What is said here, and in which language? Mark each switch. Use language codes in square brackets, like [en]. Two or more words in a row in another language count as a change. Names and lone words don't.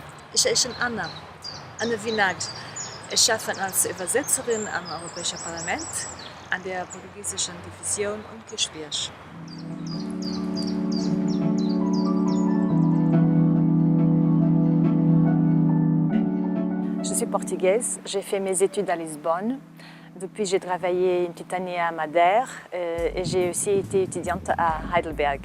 [de] Ich bin Anna Vinag. Ich arbeite als Übersetzerin am Europäischen Parlament, an der portugiesischen Division und Geschwirr. [fr] Je suis portugaise, j'ai fait mes études à Lisbonne. Depuis, j'ai travaillé une petite année à Madère et j'ai aussi été étudiante à Heidelberg.